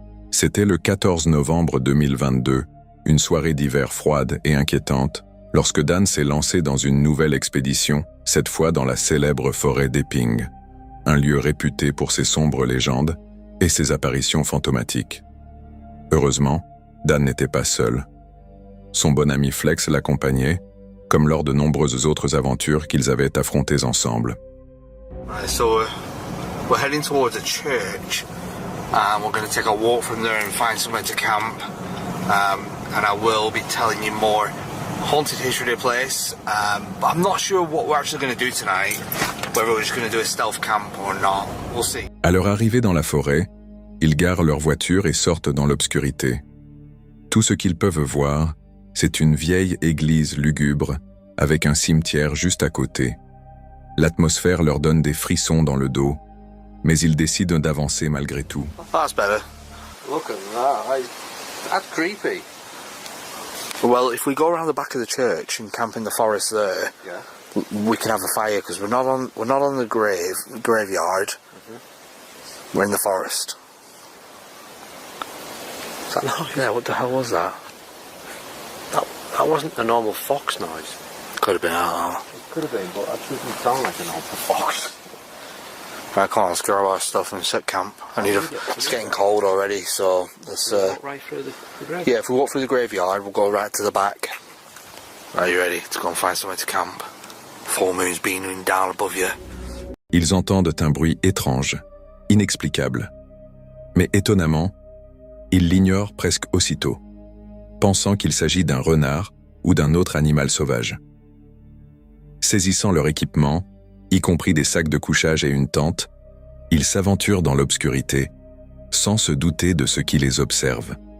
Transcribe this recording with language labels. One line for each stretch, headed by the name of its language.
French: C'était le 14 novembre 2022, une soirée d'hiver froide et inquiétante, lorsque Dan s'est lancé dans une nouvelle expédition, cette fois dans la célèbre forêt d'Epping, un lieu réputé pour ses sombres légendes et ses apparitions fantomatiques. Heureusement, Dan n'était pas seul. Son bon ami Flex l'accompagnait, comme lors de nombreuses autres aventures qu'ils avaient affrontées ensemble.
English: Right, so we're heading towards a church, and we're going to take a walk from there and find somewhere to camp, and I will be telling you more haunted history of the place, but I'm not sure what we're actually going to do tonight, whether we're just going to do a stealth camp or not, we'll see.
French: À leur arrivée dans la forêt, ils garent leur voiture et sortent dans l'obscurité. Tout ce qu'ils peuvent voir, c'est une vieille église lugubre, avec un cimetière juste à côté. L'atmosphère leur donne des frissons dans le dos, mais ils décident d'avancer malgré tout.
English: That's better. Look at that. That's creepy. Well, if we go around the back of the church and camp in the forest there, Yeah. we can have a fire because we're not on the graveyard. We're in the forest. Is that noise? Yeah, what the hell was that? That wasn't a normal fox noise. Could have been. I don't know. It could have been, but that doesn't sound like a normal fox. Right, come on, let's grab our stuff and set camp. It's getting cold already, so let's. Walk right through the grave. Yeah, if we walk through the graveyard, we'll go right to the back. Are you ready to go and find somewhere to camp? Full moon's beaming down above you.
French: Ils entendent un bruit étrange, inexplicable. Mais étonnamment, ils l'ignorent presque aussitôt, pensant qu'il s'agit d'un renard ou d'un autre animal sauvage. Saisissant leur équipement, y compris des sacs de couchage et une tente, ils s'aventurent dans l'obscurité, sans se douter de ce qui les observe.